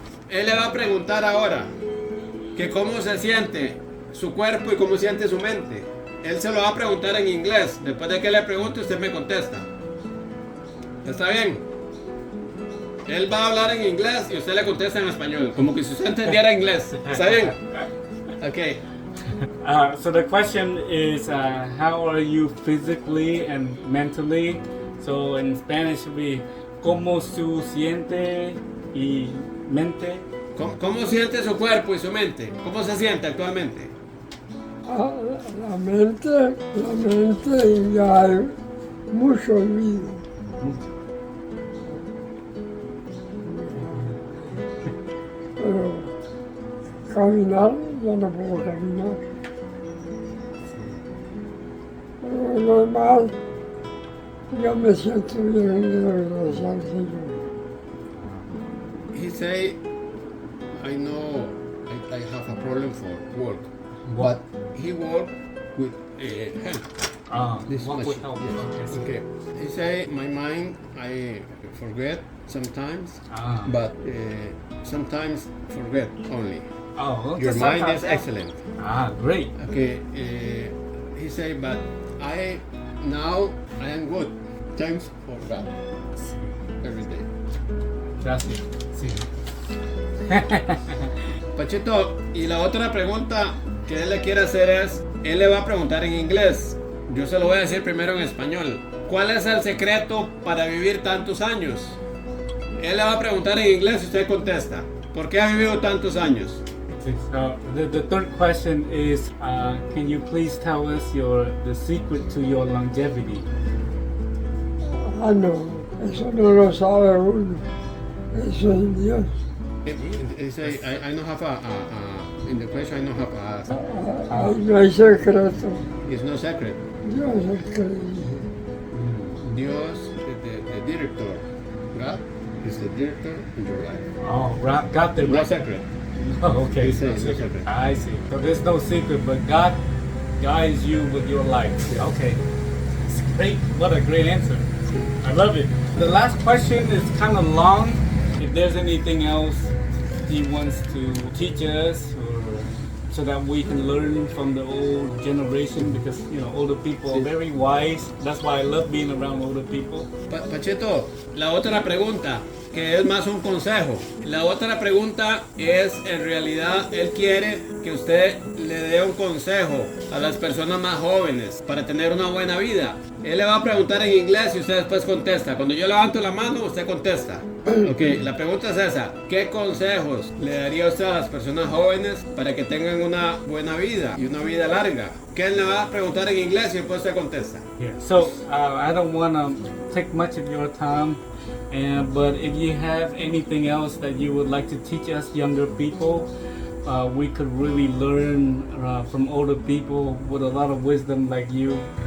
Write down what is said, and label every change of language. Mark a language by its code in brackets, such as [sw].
[es] Él le va a preguntar ahora que cómo se siente su cuerpo y cómo siente su mente. Él se lo va a preguntar en inglés. Después de que le pregunte, usted me contesta. ¿Está bien? Él va a hablar en inglés y usted le contesta en español, como que si usted entendiera inglés. ¿Está bien? Okay. [en] So the question is, how are you physically and mentally? So in Spanish it would be, [es] ¿cómo su siente y mente? ¿Cómo siente su cuerpo y su mente? ¿Cómo se siente actualmente? La mente ya hay mucho olvido. Pero caminar, ya no puedo caminar. Pero lo demás, yo me siento bien, gracias al Señor. [en] He say, I know I have a problem for work, but he work with help. This What much. would help? Yes. Okay. He say, my mind, I forget sometimes, but sometimes forget only. Oh, Your mind is excellent. Great. Okay. He say, but now I am good. Thanks for God. Every day. [es] Gracias. Sí. Panchito, y la otra pregunta que él le quiere hacer es, él le va a preguntar en inglés. Yo se lo voy a decir primero en español. ¿Cuál es el secreto para vivir tantos años? Él le va a preguntar en inglés y usted contesta. ¿Por qué ha vivido tantos años? [en] So the third question is, can you please tell us the secret to your longevity? [es] No, eso no lo sabe uno. Eso es Dios. [en] He say, I don't have in the question I don't have [es] Ahí no hay secreto. [en] it's no secret. [es] Dios es el que dirige. [en] Dios, the director. God is the director in your life. Oh, got the No secret. Okay, He says no secret. I see. So there's no secret, but God guides you with your life. Okay, it's great. What a great answer. I love it. The last question is kind of long. If there's anything else he wants to teach us, or so that we can learn from the old generation, because older people are very wise. That's why I love being around older people. [es] Panchito, la otra pregunta, que es más un consejo. La otra pregunta es, en realidad, él quiere que usted le dé un consejo a las personas más jóvenes para tener una buena vida. Él le va a preguntar en inglés y usted después contesta. Cuando yo levanto la mano, usted contesta. Ok, la pregunta es esa. ¿Qué consejos le daría usted a las personas jóvenes para que tengan una buena vida y una vida larga? ¿Qué él le va a preguntar en inglés y después usted contesta? [en] Yeah. So I don't want to take much of your time, but if you have anything else that you would like to teach us younger people, we could really learn from older people with a lot of wisdom like you.